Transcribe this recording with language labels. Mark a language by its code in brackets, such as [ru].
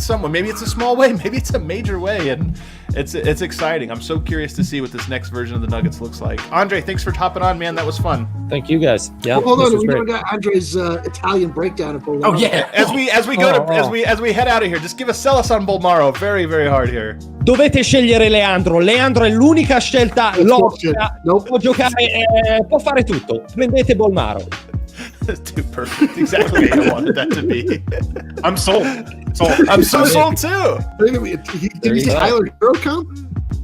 [en] Maybe it's a small way, maybe it's a major way, and it's exciting. I'm so curious to see what this next version of the Nuggets looks like. Andre, thanks for hopping on, man. That was fun. Thank you, guys. Yeah. Hold on, we never got Andre's Italian breakdown of Bolmaro. Oh yeah. As we head out of here, just sell us on Bolmaro very, very hard here. [it] Dovete scegliere Leandro. Leandro è l'unica scelta logica. Può giocare, può fare tutto. Prendete Bolmaro. [en] Too perfect. Exactly what I wanted that to be. I'm sold. I'm so sold too. Did you see Tyler Hero come?